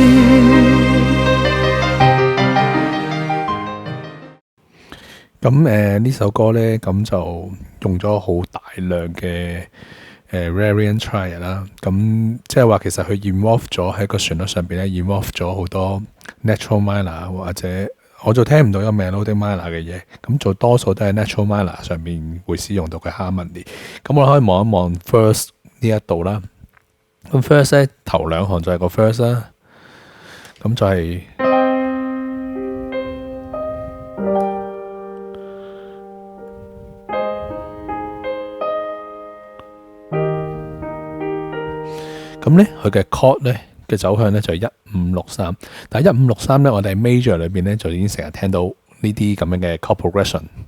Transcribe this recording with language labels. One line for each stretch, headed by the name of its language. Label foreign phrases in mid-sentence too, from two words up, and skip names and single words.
Cantonese: 咁呢首歌呢，咁就用咗好大量嘅
English: Variant Triad
Cantonese: 啦。咁即係話其實佢 involve 咗喺個旋律上邊咧 ，involve 咗好多
English: natural minor
Cantonese: 或者我就聽唔到有
English: melodic minor
Cantonese: 嘅嘢。咁做多數都係
English: natural minor
Cantonese: 上邊會使用到嘅 harmony。咁我可以望一望 first 呢一度啦。咁 first 咧頭兩行就係個 first 啦。咁就係咁咧，佢嘅 chord 咧嘅走向咧就係1563，但係1563咧，我哋 major 裏邊咧就已經成日聽到呢啲咁樣嘅
English: chord progression。